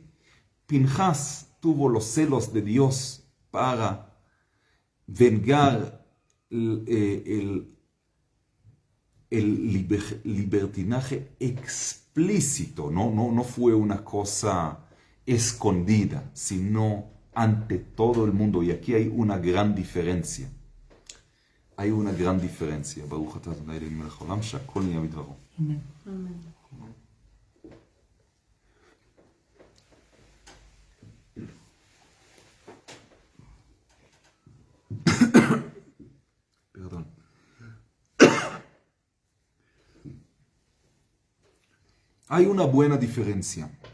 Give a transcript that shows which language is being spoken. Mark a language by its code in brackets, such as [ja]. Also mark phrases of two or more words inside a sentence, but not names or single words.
[es] Pinjas tuvo los celos de Dios para vengar el libertinaje explícito, no fue una cosa escondida, sino ante todo el mundo. Y aquí hay una gran diferencia. [he] ברוך אתה אדוני אלוהינו מלך העולם, שהכל נהיה בדברו. [es] Amén. Perdón. Hay una buena diferencia.